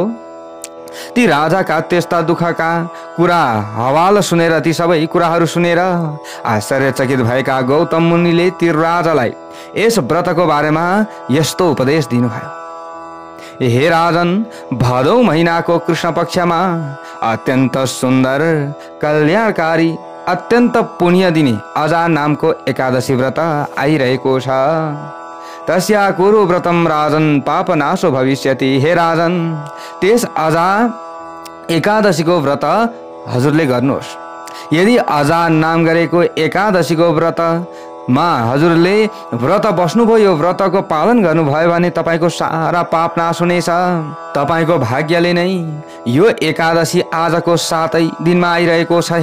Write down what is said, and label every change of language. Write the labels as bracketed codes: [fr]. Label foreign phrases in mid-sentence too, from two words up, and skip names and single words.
[ne] ती राजाका त्यस्ता दुःखका कुरा हवाल सुनेर, ती सबै कुराहरू सुनेर आश्चर्यचकित भएका गौतम मुनिले ती राजालाई यस व्रतको बारेमा यस्तो उपदेश दिनुभयो। हे राजन, भदौ महिनाको कृष्ण पक्षमा अत्यन्त सुन्दर, कल्याणकारी, अत्यन्त पुण्य दिने अजा नामको एकादशी व्रत आइरहेको छ। [sa] तस्या कुरु व्रतम राजन पापनाशो भविष्यति। [ne] हे राजन, त्यस अजा एकादशीको व्रत हजुरले गर्नुहोस्। यदि अजा नाम गरेको एकादशीको व्रतमा हजुरले व्रत बस्नुभयो, यो व्रतको पालन गर्नुभयो भने तपाईको सारा पाप नाश हुनेछ। तपाईको भाग्यले नै यो एकादशी आजको 7 दिनमा आइरहेको छ।